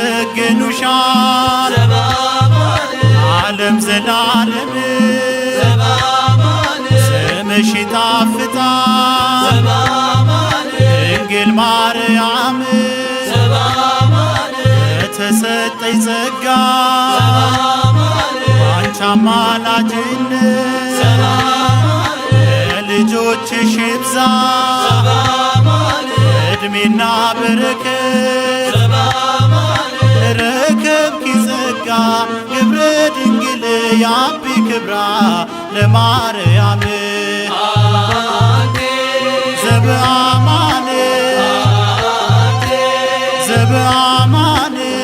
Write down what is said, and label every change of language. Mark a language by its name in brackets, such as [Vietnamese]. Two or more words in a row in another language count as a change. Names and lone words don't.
[Amharic] ያመሰግኑሻል ዓለም ዘላለም፣ ስምሽ ይጣፍጣል ድንግል ማርያም። ለተሰጠኝ ጸጋ ባንቺ አማላጅነት ለልጆችሽ ይብዛ እድሜና በረከት። [Geez] ረከብኪ ጸጋ ግብረ ድንግል ያቢ ክብራ ለማርያም። ዘበአማን ዘበአማን